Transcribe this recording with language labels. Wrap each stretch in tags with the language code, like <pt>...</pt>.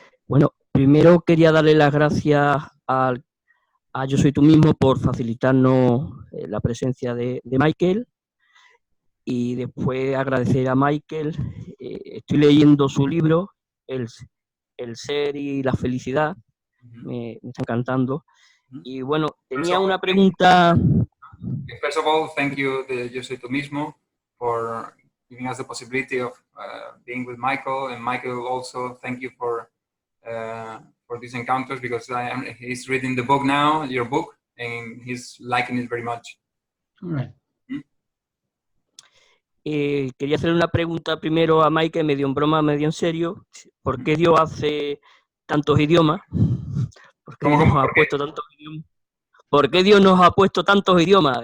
<es>Bueno, primero quería darle las gracias a Yo Soy Tú Mismo por facilitarnos la presencia de Michael, y después agradecer a Michael. Estoy leyendo su libro, El ser y la felicidad. Me está encantando. Y bueno, tenía una pregunta.</es> <en>First of all, thank you, Yo Soy Tu Mismo, for giving us the possibility of being with Michael, and Michael also thank you for these encounters, because he's reading the book now, your book, and he's liking it very much. All right.</en> <es>Quería hacer una pregunta primero a Michael, medio en broma, medio en serio. ¿Por qué Dios hace tantos idiomas? ¿Por qué Dios nos ha puesto tantos idiomas? ¿Por qué Dios nos ha puesto tantos idiomas?</es>